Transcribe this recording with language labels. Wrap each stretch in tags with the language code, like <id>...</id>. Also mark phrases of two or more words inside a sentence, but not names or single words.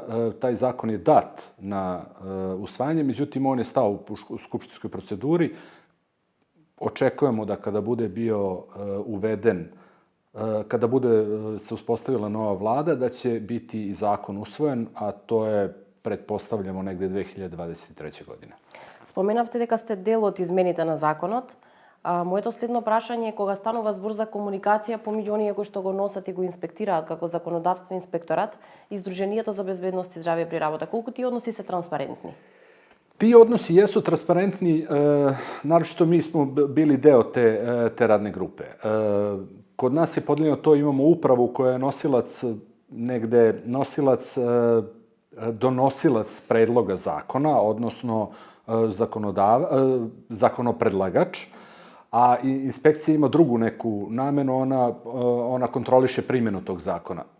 <sr>Taj zakon je dat na usvajanje, međutim, on je stao u skupštinskoj proceduri. Očekujemo da kada bude bio uveden, kada bude se uspostavila nova vlada, da će biti i zakon usvojen, a to je, pretpostavljamo, negde 2023. godine.</sr> <mk>Споменавте дека сте дел од измените на законот. Моето следно прашање е кога станува збор за комуникација помеѓу оние кои што го носат и го инспектираат како законодавство инспекторат и Здруженијата за безбедност и здравје при работа, колку тие односи се транспарентни?</mk> <sr>Ti odnosi jesu transparentni, naročito mi smo bili deo te radne grupe. Kod nas je podeljeno to, imamo upravu koja je nosilac negde, donosilac predloga zakona, odnosno zakonopredlagač, a inspekcija ima drugu neku namenu, ona kontroliše primjenu tog zakona.</sr>